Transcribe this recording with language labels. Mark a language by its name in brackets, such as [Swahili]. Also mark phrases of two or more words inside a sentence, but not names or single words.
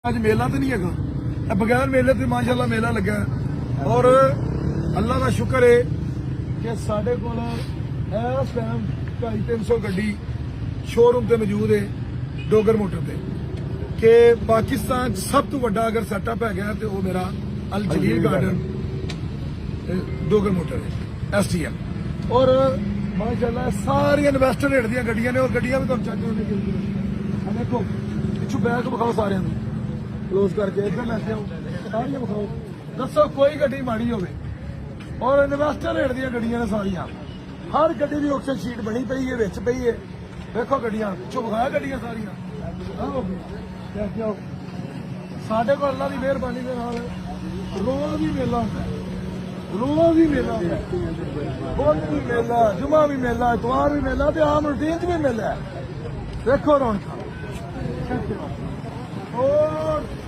[Punjabi] ਅੱਜ ਮੇਲਾ ਤਾਂ ਨਹੀਂ ਹੈਗਾ, ਬਗੈਰ ਮੇਲੇ ਤੇ ਮਾਸ਼ਾਅੱਲਾ ਮੇਲਾ ਲੱਗਾ ਔਰ ਅੱਲਾ ਦਾ ਸ਼ੁਕਰ ਹੈ ਕਿ ਸਾਡੇ ਕੋਲ ਇਸ ਟਾਈਮ 250-300 ਗੱਡੀ ਸ਼ੋਰੂਮ ਤੇ ਮੌਜੂਦ ਹੈ ਡੋਗਰ ਮੋਟਰ ਤੇ ਕਿ ਪਾਕਿਸਤਾਨ 'ਚ ਸਭ ਤੋਂ ਵੱਡਾ ਅਗਰ ਸੈਟਅਪ ਹੈਗਾ ਤੇ ਉਹ ਮੇਰਾ ਅਲ ਜਲੀਲ ਗਾਰਡਨ ਡੋਗਰ ਮੋਟਰ ਹੈ STM ਔਰ ਮਾਸ਼ਾਅੱਲਾ ਸਾਰੀਆਂ [English] investor rate [Punjabi] ਦੀਆਂ ਗੱਡੀਆਂ ਨੇ ਔਰ ਗੱਡੀਆਂ ਵੀ ਤੁਹਾਨੂੰ ਚੱਕ ਕੇ ਆ ਦੇਖੋ ਪਿੱਛੋਂ ਬੈਕ ਵਿਖਾਓ ਸਾਰਿਆਂ ਨੂੰ ਕਲੋਜ਼ ਕਰਕੇ ਇੱਧਰ ਲੈਕੇ ਆਓ ਸਾਰੀਆਂ ਬਤਾਓ ਦੱਸੋ ਕੋਈ ਗੱਡੀ ਮਾੜੀ ਹੋਵੇ ਔਰ [English] investor rate [Punjabi] ਦੀ ਗੱਡੀਆਂ ਨੇ ਸਾਰੀਆਂ ਹਰ ਗੱਡੀ ਦੀ [English] oxygen sheet [Punjabi] ਬਣੀ ਪਈ ਹੈ ਵਿੱਚ ਪਈ ਹੈ ਦੇਖੋ ਗੱਡੀਆਂ ਪਿੱਛੋਂ ਵਿਖਾਇਆ ਗੱਡੀਆਂ ਸਾਰੀਆਂ ਲੈਕੇ ਆਓ ਸਾਡੇ ਕੋਲ ਅੱਲਾ ਦੀ ਮਿਹਰਬਾਨੀ ਦੇ ਨਾਲ ਰੋਜ਼ ਭੀ ਮੇਲਾ ਹੁੰਦਾ ਹੈ ਰੋਜ਼ ਹੀ ਮੇਲਾ ਹੁੰਦਾ ਹੈ ਬੁੱਧ ਭੀ ਮੇਲਾ ਜੁੰਮਾ ਭੀ ਮੇਲਾ ਐਤਵਾਰ ਭੀ ਮੇਲਾ ਤੇ ਆਮ ਰੂਟੀਨ ਚ ਭੀ ਮੇਲਾ ਹੈ ਦੇਖੋ ਰੌਣਕ ਔਰ